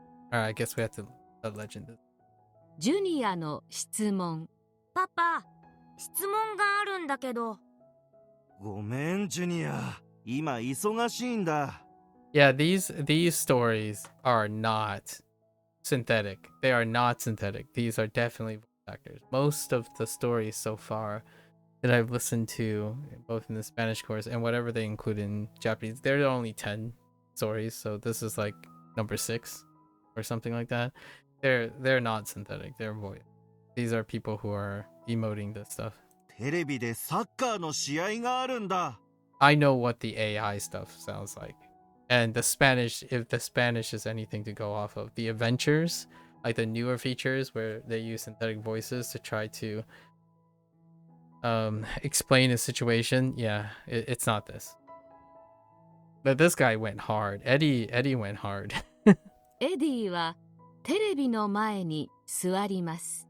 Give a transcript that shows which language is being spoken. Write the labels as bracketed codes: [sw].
[en] Alright, I guess we have to legend it. [ja] ジュニアの質問。パパ、質問があるんだけど。ごめんジュニア、今忙しいんだ。 [en] Yeah, these stories are not synthetic. They are not synthetic. These are definitely voice actors. Most of the stories so far that I've listened to, both in the Spanish course and whatever they include in Japanese, there are only 10 stories, so this is like number 6 or something like that. They're not synthetic. They're voice. These are people who are emoting this stuff. [ja] テレビでサッカーの試合があるんだ。 [en] I know what the AI stuff sounds like. And the Spanish, if the Spanish is anything to go off of, the adventures, like the newer features where they use synthetic voices to try to explain a situation, yeah, it's not this. But this guy went hard. Eddie went hard. [ja] エディはテレビの前に座ります。